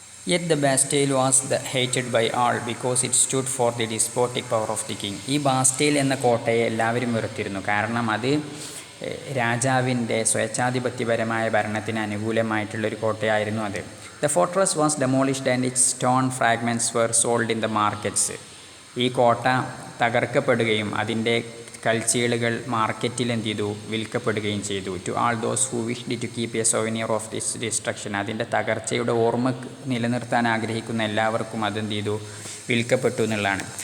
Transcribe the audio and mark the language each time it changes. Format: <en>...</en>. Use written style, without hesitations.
<en>Yet the Bastille was hated by all because it stood for the despotic power of the king.</en> <ml>ഈ Bastille എന്ന കോട്ടയെ എല്ലാവരും വെറുത്തിരുന്നു, കാരണം അത് രാജാവിൻ്റെ സ്വേച്ഛാധിപത്യപരമായ ഭരണത്തിന് അനുകൂലമായിട്ടുള്ളൊരു കോട്ടയായിരുന്നു അത്.</ml> <en>The fortress was demolished and its stone fragments were sold in the markets.</en> <ml>ഈ കോട്ട തകർക്കപ്പെടുകയും അതിൻ്റെ കൽച്ചീളുകൾ മാർക്കറ്റിൽ എന്ത് ചെയ്തു, വിൽക്കപ്പെടുകയും ചെയ്തു.</ml> <en>to all those who wished to keep a souvenir of this destruction,</en> <ml>അതിൻ്റെ തകർച്ചയുടെ ഓർമ്മ നിലനിർത്താൻ ആഗ്രഹിക്കുന്ന എല്ലാവർക്കും അതെന്ത് ചെയ്തു, വിൽക്കപ്പെട്ടു എന്നുള്ളതാണ്.</ml>